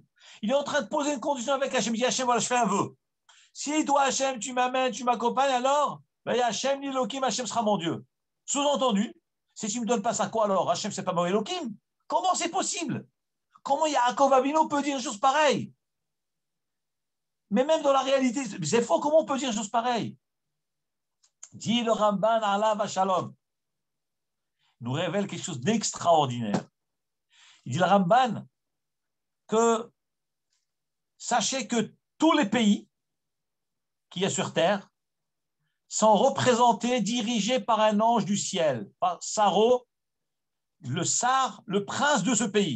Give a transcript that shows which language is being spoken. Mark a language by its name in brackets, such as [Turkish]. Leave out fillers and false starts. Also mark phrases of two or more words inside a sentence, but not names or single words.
[French] Il est en train de poser une condition avec Hachem. Il dit Hachem, voilà, je fais un vœu. Si toi, Hachem, tu m'amènes, tu m'accompagnes, alors Hachem, l'Elohim, Hachem sera mon Dieu. Sous-entendu, si tu ne me donnes pas ça, quoi alors? Hachem, c'est pas mon Elohim? Comment c'est possible? Comment Yaakov Avinu peut dire une chose pareille? Mais même dans la réalité, c'est faux. Comment on peut dire une chose pareille? Dit le Ramban [Hebrew] עליו השלום. [French] Il nous révèle quelque chose d'extraordinaire. Il dit le Ramban que sachez que tous les pays qu'il y a sur terre sont représentés, dirigés par un ange du ciel, par Saro, le Sar, le prince de ce pays.